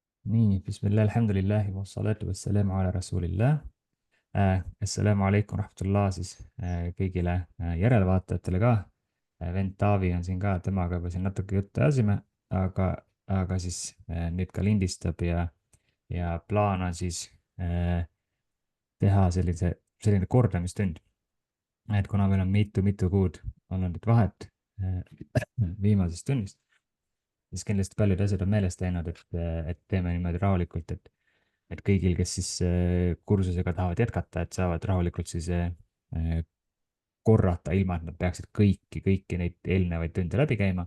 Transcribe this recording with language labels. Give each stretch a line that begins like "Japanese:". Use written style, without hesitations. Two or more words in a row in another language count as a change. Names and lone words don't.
Estonian: nii,
Arabic: بسم الله، الحمد لله، والصلاة والسلام على رسول الله. السلام عليكم رحمة الله
Estonian: siis kõigile järelevaatajatele ka. Vend Taavi on siin ka, temaga juba siin natuke juttu ajasime, aga siis nüüd ka lindistab ja plaan on siis teha selline kordamistund. Et kuna meil on mitu kuud olnud nüüd vahet viimasest tunnist, siis kindlasti paljud asjad on meelest läinud, et teeme niimoodi rahulikult, et kõigil, kes siis kursusega tahavad jätkata, et saavad rahulikult siis korrata, ilma et nad peaksid kõiki neid eelnevaid tunde läbi käima.